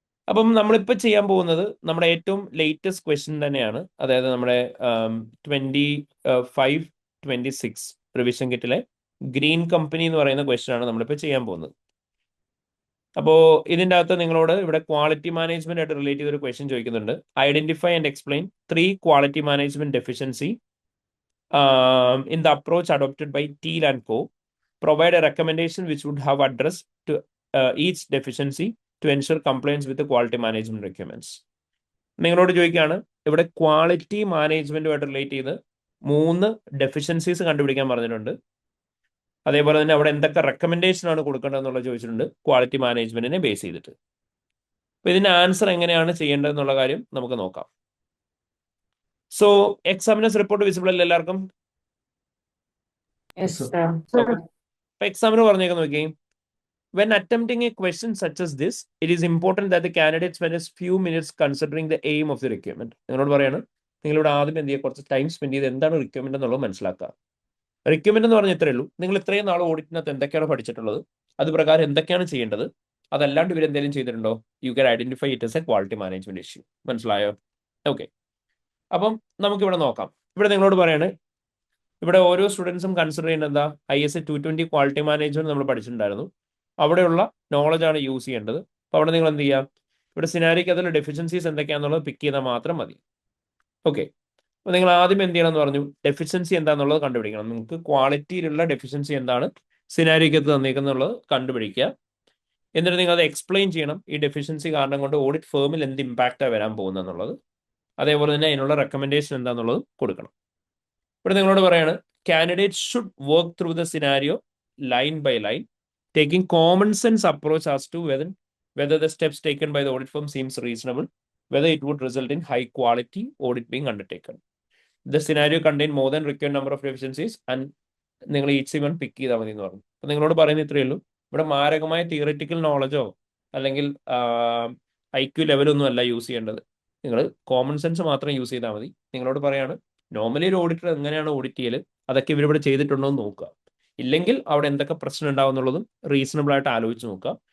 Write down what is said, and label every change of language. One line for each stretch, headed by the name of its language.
Malayalam: അപ്പം നമ്മളിപ്പോൾ ചെയ്യാൻ പോകുന്നത് നമ്മുടെ ഏറ്റവും ലേറ്റസ്റ്റ് ക്വസ്റ്റ്യൻ തന്നെയാണ്. അതായത് നമ്മുടെ 25-26 റിവിഷൻ കിറ്റിലെ ഗ്രീൻ കമ്പനി എന്ന് പറയുന്ന ക്വസ്റ്റ്യൻ ആണ് നമ്മളിപ്പോൾ ചെയ്യാൻ പോകുന്നത്. അപ്പോൾ ഇതിൻ്റെ അകത്ത് നിങ്ങളോട് ഇവിടെ ക്വാളിറ്റി മാനേജ്മെന്റ് ആയിട്ട് റിലേറ്റ് ചെയ്തൊരു ക്വസ്റ്റ്യൻ ചോദിക്കുന്നുണ്ട്.
English: Identify and explain 3 quality management deficiency in the approach adopted by Thiel and Co. Provide a recommendation which would have addressed to each deficiency to ensure compliance with the quality management requirements.
Malayalam: നിങ്ങളോട് ചോദിക്കുകയാണ്, ഇവിടെ quality മാനേജ്മെന്റുമായിട്ട് relate ചെയ്ത് 3 deficiencies കണ്ടുപിടിക്കാൻ പറഞ്ഞിട്ടുണ്ട്. അതേപോലെ തന്നെ അവിടെ എന്തൊക്കെ റെക്കമെൻഡേഷൻ ആണ് കൊടുക്കേണ്ടതെന്നുള്ള ചോദിച്ചിട്ടുണ്ട് ക്വാളിറ്റി മാനേജ്മെന്റിനെ ബേസ് ചെയ്തിട്ട്. അപ്പൊ ഇതിന്റെ ആൻസർ എങ്ങനെയാണ് ചെയ്യേണ്ടതെന്നുള്ള കാര്യം നമുക്ക് നോക്കാം. സോ എക്സാമിനേഴ്സ് റിപ്പോർട്ട് വിസിബിൾ അല്ലേ എല്ലാവർക്കും?
English: Yes, sir.
Malayalam: അപ്പൊ എക്സാമിന് പറഞ്ഞേക്ക് നോക്കി,
English: when attempting a question such as this, it is important that the candidate spend a few minutes considering the aim of the requirement.
Malayalam: നിങ്ങളോട് പറയാണ് നിങ്ങളിവിടെ ആദ്യം എന്ത് ചെയ്യുക, കുറച്ച് ടൈം സ്പെൻഡ് ചെയ്ത് എന്താണ് റിക്വയർമെന്റ് എന്നുള്ളത് മനസ്സിലാക്കുക. റിക്വയർമെന്റ് എന്ന് പറഞ്ഞാൽ ഇത്രയേ ഉള്ളൂ, നിങ്ങൾ ഇത്രയും നാൾ ഓഡിറ്റിനകത്ത് എന്തൊക്കെയാണ് പഠിച്ചിട്ടുള്ളത്, അത് പ്രകാരം എന്തൊക്കെയാണ് ചെയ്യേണ്ടത്, അതല്ലാണ്ട് ഇവർ എന്തെങ്കിലും ചെയ്തിട്ടുണ്ടോ,
English: You can identify it as a quality management issue.
Malayalam: മനസ്സിലായോ? ഓക്കെ, അപ്പം നമുക്കിവിടെ നോക്കാം. ഇവിടെ നിങ്ങളോട് പറയാണ്, ഇവിടെ ഓരോ സ്റ്റുഡൻസും കൺസിഡർ ചെയ്യുന്നത് എന്താ, ISA 220 ക്വാളിറ്റി മാനേജ്മെന്റ് നമ്മൾ പഠിച്ചിട്ടുണ്ടായിരുന്നു. അവിടെയുള്ള നോളജ് ആണ് യൂസ് ചെയ്യേണ്ടത്. അപ്പോൾ അവിടെ നിങ്ങൾ എന്ത് ചെയ്യാം, ഇവിടെ സിനാരിക്ക് അതിൽ ഡെഫിഷ്യൻസീസ് എന്തൊക്കെയാണെന്നുള്ളത് പിക്ക് ചെയ്താൽ മാത്രം മതി. ഓക്കെ, അപ്പോൾ നിങ്ങൾ ആദ്യം എന്ത് ചെയ്യണം എന്ന് പറഞ്ഞു, ഡെഫിഷ്യൻസി എന്താണെന്നുള്ളത് കണ്ടുപിടിക്കണം. നിങ്ങൾക്ക് ക്വാളിറ്റിയിലുള്ള ഡെഫിഷ്യൻസി എന്താണ് സിനാരിക്കകത്ത് തന്നേക്കുന്നുള്ളത് കണ്ടുപിടിക്കുക. എന്നിട്ട് നിങ്ങൾ അത് എക്സ്പ്ലെയിൻ ചെയ്യണം. ഈ ഡെഫിഷ്യൻസി കാരണം കൊണ്ട് ഓഡിറ്റ് ഫേമിൽ എന്ത് ഇമ്പാക്റ്റാണ് വരാൻ പോകുന്നത് എന്നുള്ളത്. അതേപോലെ തന്നെ അതിനുള്ള റെക്കമെൻഡേഷൻ എന്താണെന്നുള്ളത് കൊടുക്കണം. ഇവിടെ നിങ്ങളോട് പറയാണ്,
English: Candidate should work through the scenario line by line, taking common sense approach as to whether the steps taken by the audit firm seems reasonable, whether it would result in high quality audit being undertaken. The scenario contain more than required number of deficiencies and
Malayalam: നിങ്ങൾ each one പിക്ക് ചെയ്താൽ മതി എന്ന് പറഞ്ഞു. അപ്പോൾ നിങ്ങളോട് പറയുന്ന ഇത്രയേ ഉള്ളൂ. ഇവിടെ മാരകമായ തിയറിറ്റിക്കൽ നോളജോ അല്ലെങ്കിൽ IQ ലെവലൊന്നും അല്ല യൂസ് ചെയ്യേണ്ടത്. നിങ്ങൾ കോമൺ സെൻസ് മാത്രം യൂസ് ചെയ്താൽ മതി. നിങ്ങളോട് പറയാണ്, നോർമലി ഒരു ഓഡിറ്റർ എങ്ങനെയാണ് ഓഡിറ്റ് ചെയ്യൽ, അതൊക്കെ ഇവരിവിടെ ചെയ്തിട്ടുണ്ടോ എന്ന് നോക്കുക. ഇല്ലെങ്കിൽ അവിടെ എന്തൊക്കെ പ്രശ്നം ഉണ്ടാവും എന്നുള്ളതും റീസണബിൾ ആയിട്ട് ആലോചിച്ച് നോക്കുക.